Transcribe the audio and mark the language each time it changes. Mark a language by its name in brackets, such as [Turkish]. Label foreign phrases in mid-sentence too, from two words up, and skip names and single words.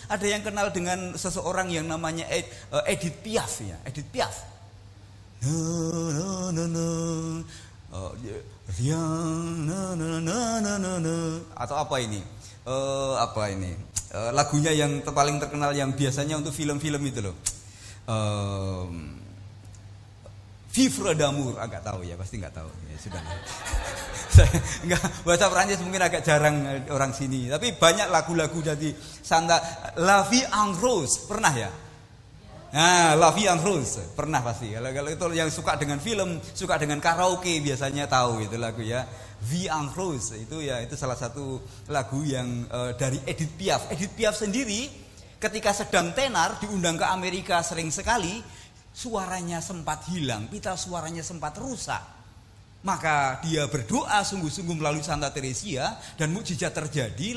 [Indonesian] Ada yang kenal dengan seseorang yang namanya Edith Piaf ya, Edith Piaf. Atau apa ini? Lagunya yang paling terkenal yang biasanya untuk film-film itu loh. Vivre d'amour, agak tahu ya, pasti nggak tahu. Ya sudah. Enggak, bahasa Prancis mungkin agak jarang orang sini, tapi banyak lagu-lagu dari Santa. La Vie en Rose, pernah ya? Nah, La Vie en Rose, pernah pasti. Kalau itu yang suka dengan film, suka dengan karaoke biasanya tahu itu lagu ya. Vie en Rose itu ya, itu salah satu lagu yang dari Edith Piaf. Edith Piaf sendiri ketika sedang tenar diundang ke Amerika sering sekali, suaranya sempat hilang, pita suaranya sempat rusak. Maka dia berdoa sungguh-sungguh melalui Santa Teresia dan mukjizat terjadi.